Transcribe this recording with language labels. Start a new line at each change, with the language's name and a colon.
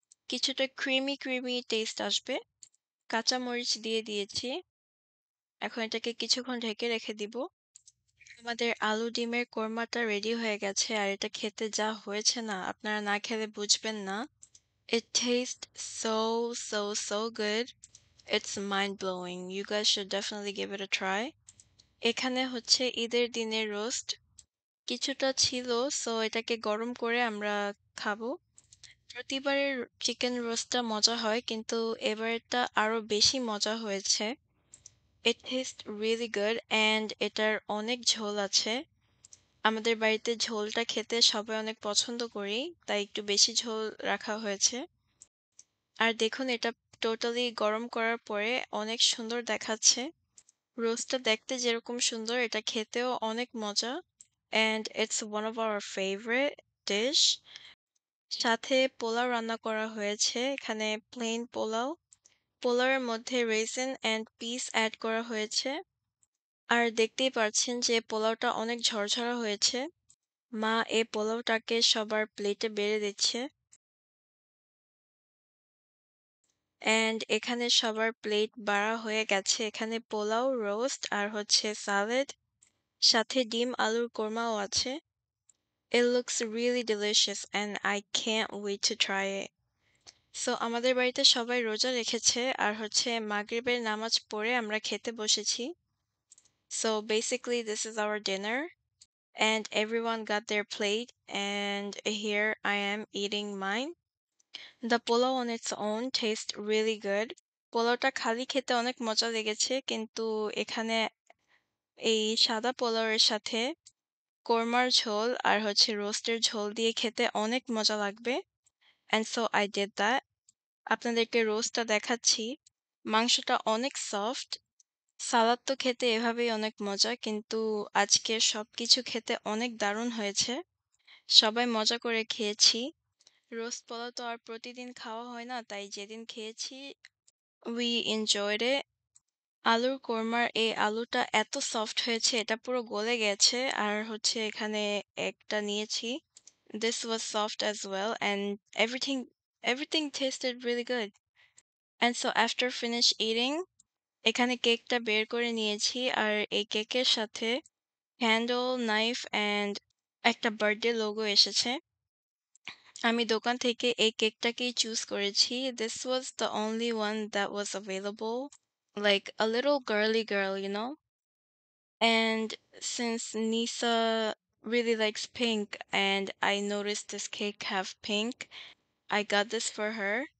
Bangla: কিছুটা creamy creamy test আসবে। কাঁচামরিচ দিয়ে দিয়েছি। এখন এটাকে কিছুক্ষণ ঢেকে রেখে দিব। আমাদের আলু ডিমের কোরমাটা রেডি হয়ে গেছে, আর এটা খেতে যা হয়েছে না, আপনারা না খেলে বুঝবেন না।
English: It tastes so so so good. It's mind blowing. You guys should definitely give it a try.
Bangla: এখানে হচ্ছে ঈদের দিনের রোস্ট কিছুটা ছিল, সো এটাকে গরম করে আমরা খাবো। প্রতিবারের চিকেন রোস্টটা মজা হয়, কিন্তু এবারেরটা আরো বেশি মজা হয়েছে।
English: It tastes really good and
Bangla: এটার অনেক ঝোল আছে। আমাদের বাড়িতে ঝোলটা খেতে সবাই অনেক পছন্দ করি, তাই একটু বেশি ঝোল রাখা হয়েছে। আর দেখুন এটা টোটালি গরম করার পরে অনেক সুন্দর দেখাচ্ছে। রোস্টটা দেখতে যেরকম সুন্দর, এটা খেতেও অনেক মজা।
English: And it's one of our favorite dish.
Bangla: সাথে পোলাও রান্না করা হয়েছে, এখানে প্লেন পোলাও। পোলাওয়ের মধ্যে রেজিন এন্ড পিস অ্যাড করা হয়েছে। আর দেখতেই পাচ্ছেন যে পোলাওটা অনেক ঝরঝরা হয়েছে। মা এই পোলাওটাকে সবার প্লেটে বেড়ে দিচ্ছে। এন্ড এখানে সবার প্লেট বাড়া হয়ে গেছে। এখানে পোলাও, রোস্ট আর হচ্ছে সালাড, সাথে ডিম আলুর কোরমাও আছে।
English: It looks really delicious and I can't wait to try it.
Bangla: So আমাদের বাড়িতে সবাই রোজা রেখেছে, আর হচ্ছে মাগরিবের নামাজ পড়ে আমরা খেতে বসেছি।
English: So basically this is our dinner and everyone got their plate and here I am eating mine. The pulao on its own tastes really good.
Bangla: পোলাওটা খালি খেতে অনেক মজা লেগেছে, কিন্তু এখানে এই সাদা পোলাওয়ের সাথে কোরমার ঝোল আর হচ্ছে রোস্টের ঝোল দিয়ে খেতে অনেক মজা লাগবে,
English: and so I did that.
Bangla: আপনাদেরকে রোস্টটা দেখাচ্ছি। মাংসটা অনেক সফট। সালাদ তো খেতে এভাবেই অনেক মজা, কিন্তু আজকের সবকিছু খেতে অনেক দারুণ হয়েছে। সবাই মজা করে খেয়েছি। রোস্ট পোলাও তো আর প্রতিদিন খাওয়া হয় না, তাই যেদিন খেয়েছি
English: we enjoyed it.
Bangla: আলুর কোরমার এই আলুটা এত সফট হয়েছে, এটা পুরো গলে গেছে। আর হচ্ছে এখানে একটা নিয়েছি।
English: This was soft as well, and everything tasted really good. And so after finish eating,
Bangla: এখানে কেকটা বের করে নিয়েছি, আর এই কেকের সাথে ক্যান্ডেল, নাইফ অ্যান্ড একটা বার্থডে লোগো এসেছে। আমি দোকান থেকে এই কেকটাকেই চুজ করেছি।
English: This was the only one that was available. Like a little girly girl, you know? And since Nisa really likes pink and I noticed this cake have pink, I got this for her.